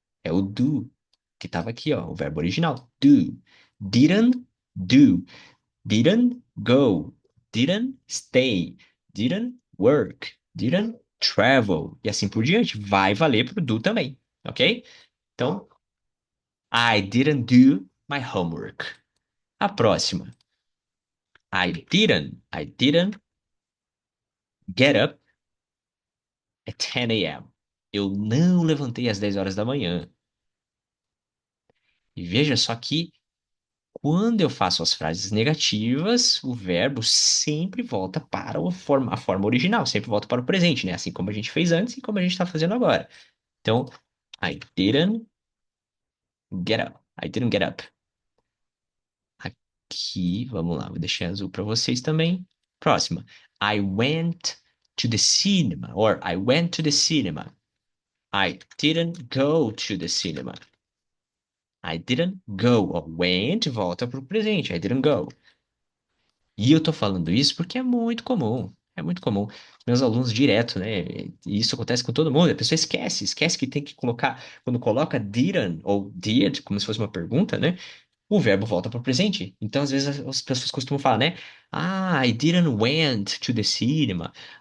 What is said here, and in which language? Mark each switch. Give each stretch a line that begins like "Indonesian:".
Portuguese: É o do, que estava aqui, ó, o verbo original.
English: Do. Didn't do. Didn't go. Didn't stay. Didn't work. Didn't travel.
Portuguese: E assim por diante. Vai valer pro do também, ok? Então,
English: I didn't do my homework.
Portuguese: A próxima.
English: I didn't get up at 10 a.m.
Portuguese: Eu não levantei às 10 horas da manhã. E veja só que quando eu faço as frases negativas, o verbo sempre volta para a forma original, sempre volta para o presente, né? Assim como a gente fez antes e como a gente está fazendo agora. Então,
English: I didn't get up.
Portuguese: I didn't get up. Aqui, vamos lá, vou deixar azul para vocês também. Próxima.
English: I went to the cinema, or I went to the cinema. I didn't go to the cinema.
Portuguese: I didn't go. Ó, went volta para o presente.
English: I didn't go.
Portuguese: E eu tô falando isso porque é muito comum. É muito comum. Meus alunos direto, né? E isso acontece com todo mundo. A pessoa esquece que tem que colocar, quando coloca didn't ou did, como se fosse uma pergunta, né? O verbo volta para o presente. Então, às vezes, as pessoas costumam falar, né? Ah,
English: I didn't went to the cinema.